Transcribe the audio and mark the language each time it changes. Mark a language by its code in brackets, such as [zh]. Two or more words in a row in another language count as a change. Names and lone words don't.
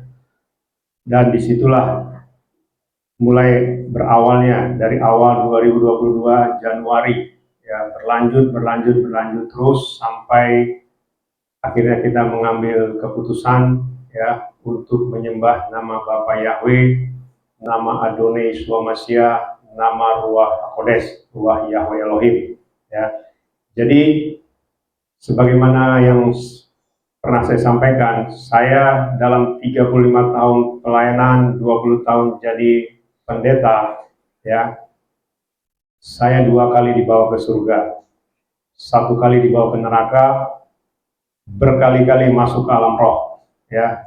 [id] Dan disitulah mulai berawalnya, dari awal 2022 Januari, ya, berlanjut terus sampai akhirnya kita mengambil keputusan, ya, untuk menyembah nama Bapa Yahweh, nama Adonai Yeshua Mashiach, nama Ruach Kodes, Ruach Yahweh Elohim, ya. Jadi sebagaimana yang pernah saya sampaikan, saya dalam 35 tahun pelayanan, 20 tahun jadi pendeta, ya, saya 2 kali dibawa ke surga, 1 kali dibawa ke neraka, berkali-kali masuk ke alam roh, ya.